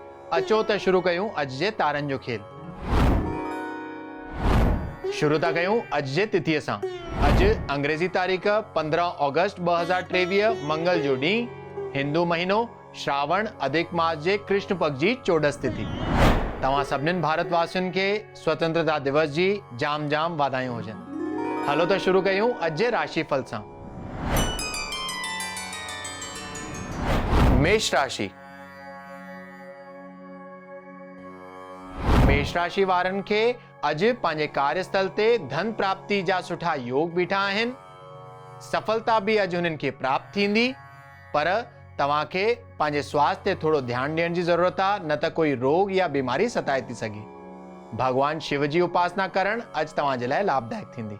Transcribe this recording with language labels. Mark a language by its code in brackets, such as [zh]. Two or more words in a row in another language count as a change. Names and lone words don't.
[sd] अचो त शुरू कयूं अॼु जे तारनि जो खेल। शुरू था कयूं अॼु जे तिथीअ सां। अॼु अंग्रेज़ी तारीख़ 15 अगस्त 2023 मंगल जो ॾींहुं, हिंदू महीनो श्रावण अधिक मास जे कृष्ण पक्ष जी चोॾस तिथि। तव्हां सभिनीनि भारतवासियुनि खे स्वतंत्रता दिवस जी जाम जाम वाधायूं हुजनि। हलो त शुरू कयूं अॼु जे राशिफल सां। मेष राशि। मेष राशि वारनि खे अॼु पंहिंजे कार्यस्थल ते धन प्राप्ति जा सुठा योग बीठा आहिनि। सफलता बि अॼु हुननि खे प्राप्त थींदी, पर तव्हांखे पंहिंजे स्वास्थ्य ते थोरो ध्यानु ॾियण जी ज़रूरत आहे, न त कोई रोग या बीमारी सताए थी सघे। भगवान शिव जी उपासना करणु अॼु तव्हांजे लाइ लाभदायक थींदी।